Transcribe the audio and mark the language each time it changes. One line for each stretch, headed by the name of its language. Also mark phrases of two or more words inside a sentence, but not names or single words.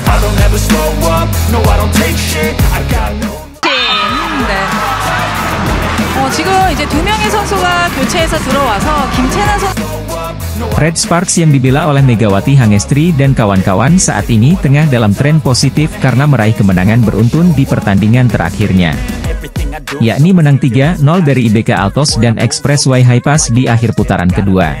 English: don't ever slow up, no I don't take shit, I got no.
Korean: 네. 지금 이제 두 명의 선수가 교체해서 들어와서 김채나 선수
Indonesian: Red Sparks yang dibela oleh Megawati Hangestri dan kawan-kawan saat ini tengah dalam tren positif karena meraih kemenangan beruntun di pertandingan terakhirnya, yakni menang 3-0 dari IBK Altos dan Expressway Highpass di akhir putaran kedua.